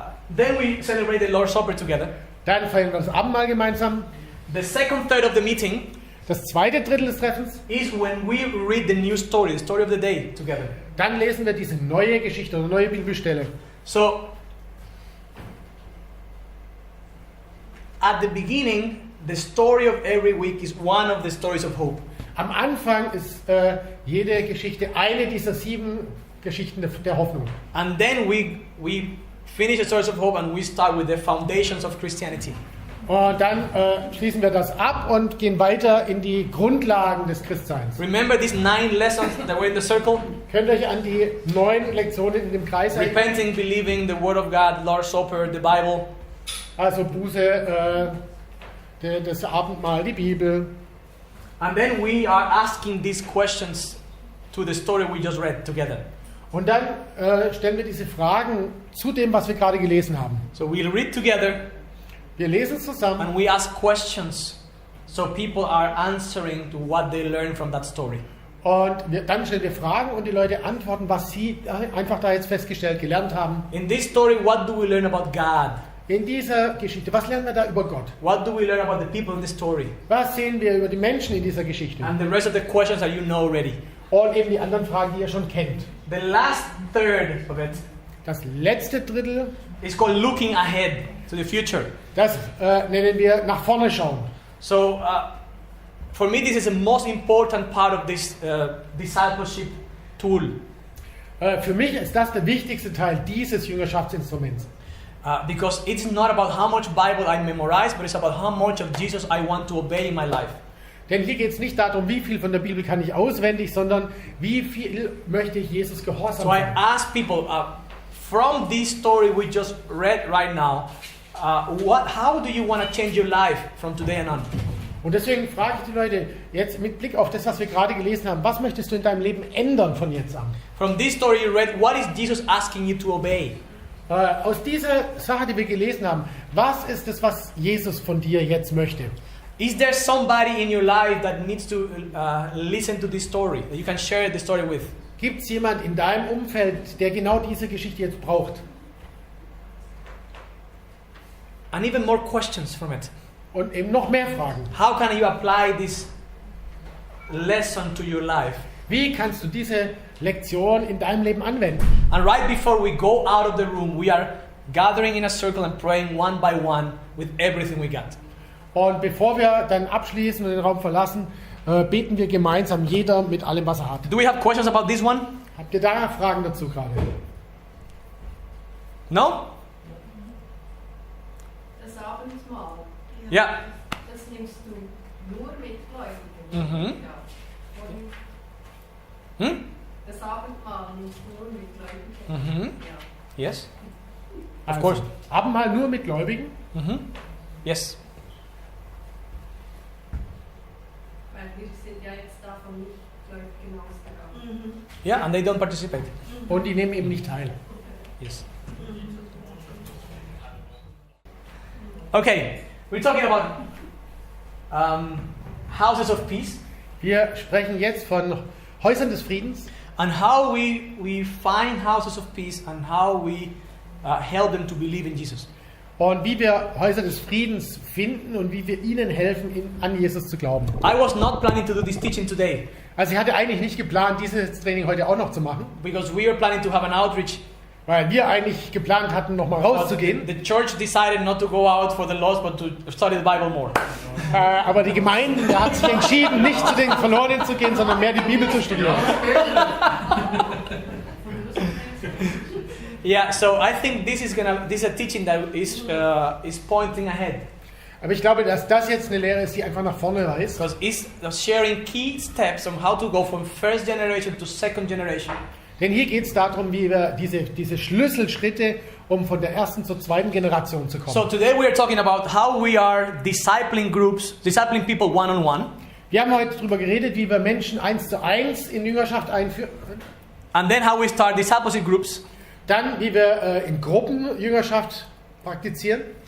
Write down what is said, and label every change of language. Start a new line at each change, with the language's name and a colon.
English: Then we celebrate the Lord's Supper together.
German: Dann feiern wir das Abendmahl gemeinsam.
English: The second third of the meeting
German: Das zweite Drittel des Treffens,
English: is when we read the new story, the story of the day together.
German: dann lesen wir diese neue Geschichte oder neue Bibelstelle.
English: So, at the beginning, the story of every week is one of the stories of hope.
German: Am Anfang ist jede Geschichte eine dieser 7 Geschichten der Hoffnung.
English: And then we finish the stories of hope and we start with the foundations of Christianity.
German: Und dann schließen wir das ab und gehen weiter in die Grundlagen des Christseins.
English: Remember these 9 lessons that were in the circle?
German: Könnt ihr euch an die 9 Lektionen in dem Kreis erinnern?
English: Repenting, believing, the Word of God, Lord's Supper, the Bible.
German: Also Buße, das Abendmahl, die Bibel.
English: And then we are asking these questions to the story we just read together.
German: Und dann stellen wir diese Fragen zu dem, was wir gerade gelesen haben.
English: So we'll read together
German: Wir lesen zusammen
English: and we ask questions so people are answering to what they learned from that story.
German: und dann stellen wir Fragen und die Leute antworten, was sie einfach da jetzt festgestellt, gelernt haben.
English: In this story, what do we learn about God?
German: In dieser Geschichte, was lernen wir da über Gott?
English: What do we learn about the people in the story?
German: Was sehen wir über die Menschen in dieser Geschichte?
English: And the rest of the questions that you know already.
German: Und eben die anderen Fragen, die ihr schon kennt.
English: The last third of it
German: Das letzte Drittel,
English: is called looking ahead to the future.
German: das nennen wir nach vorne schauen.
English: So, for me, this is the most important part of this discipleship tool.
German: Für mich ist das der wichtigste Teil dieses Jüngerschaftsinstruments.
English: Because it's not about how much Bible I memorize, but it's about how much of Jesus I want to obey in my life.
German: Denn hier geht es nicht darum, wie viel von der Bibel kann ich auswendig, sondern wie viel möchte ich Jesus gehorsam
English: So I
German: sein.
English: ask people, from this story we just read right now, how do you want to change your life from today and on?
German: Und deswegen frage ich die Leute jetzt mit Blick auf das, was wir gerade gelesen haben, was möchtest du in deinem Leben ändern von jetzt an?
English: From this story you read, what is Jesus asking you to obey?
German: Aus dieser Sache, die wir gelesen haben, was ist es, was Jesus von dir jetzt möchte?
English: Is there somebody in your life that needs to listen to this story, that you can share the story with?
German: Gibt es jemand in deinem Umfeld, der genau diese Geschichte jetzt braucht?
English: And even more questions from it.
German: Und eben noch mehr Fragen.
English: How can you apply this lesson to your life?
German: Wie kannst du diese Lektion in deinem Leben anwenden?
English: And right before we go out of the room, we are gathering in a circle and praying one by one with everything we got.
German: Und bevor wir dann abschließen und den Raum verlassen, beten wir gemeinsam, jeder mit allem, was er hat.
English: Do we have questions about this one?
German: Habt ihr da Fragen dazu gerade?
English: No?
German: Das Abendmahl. Ja. Das nimmst du nur mit Gläubigen. Mhm. Ja. Hmm? Das Abendmahl nimmst du nur mit Gläubigen. Mhm. Ja.
English: Yes? Of course.
German: Abendmahl nur mit Gläubigen?
English: Mhm. Yes.
German: Weil wir sind ja jetzt davon nicht Gläubigen ausgegangen.
English: Yeah, and they don't participate.
German: Und die nehmen eben nicht teil.
English: Yes. Okay, we're talking about houses of peace
German: Wir sprechen jetzt von Häusern des Friedens
English: and how we find houses of peace and how we help them to believe in Jesus.
German: und wie wir Häuser des Friedens finden und wie wir ihnen helfen, an Jesus zu glauben.
English: I was not planning to do this teaching today
German: Also ich hatte eigentlich nicht geplant, dieses Training heute auch noch zu machen,
English: because we are planning to have an outreach.
German: weil wir eigentlich geplant hatten, nochmal
English: But
German: rauszugehen.
English: the church decided not to go out for the lost, but to study the Bible more.
German: Aber die Gemeinde hat sich entschieden, nicht zu den Verlorenen zu gehen, sondern mehr die Bibel zu studieren.
English: Yeah, so I think this is a teaching that is pointing ahead.
German: Aber ich glaube, dass das jetzt eine Lehre ist, die einfach nach vorne weist.
English: Because it's sharing key steps on how to go from first generation to second generation.
German: Denn hier geht es darum, wie wir diese Schlüsselschritte, um von der ersten zur zweiten Generation zu kommen.
English: So today we are talking about how we are discipling people one-on-one.
German: Wir haben heute darüber geredet, wie wir Menschen 1:1 in Jüngerschaft einführen.
English: And then how we start discipleship groups.
German: Dann, wie wir in Gruppen Jüngerschaft praktizieren.